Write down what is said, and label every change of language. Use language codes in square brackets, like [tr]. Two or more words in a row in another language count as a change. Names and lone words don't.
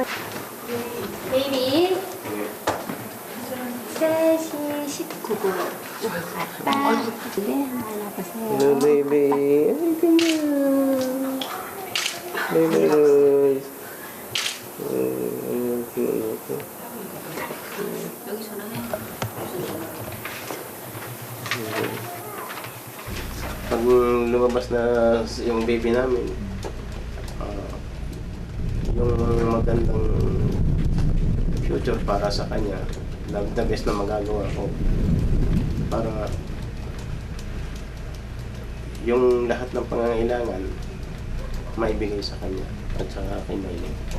[ko] 베이비 3시 19분 아빠 네 한번 와보세요. [en] Baby, baby. [ko] 여기 전화해. [tl] Pag lumabas na yung baby namin, yung magandang future para sa kanya, [en] the best [tl] na magagawa ko para yung lahat ng pangangailangan maibigay sa kanya at sa kay Maylin.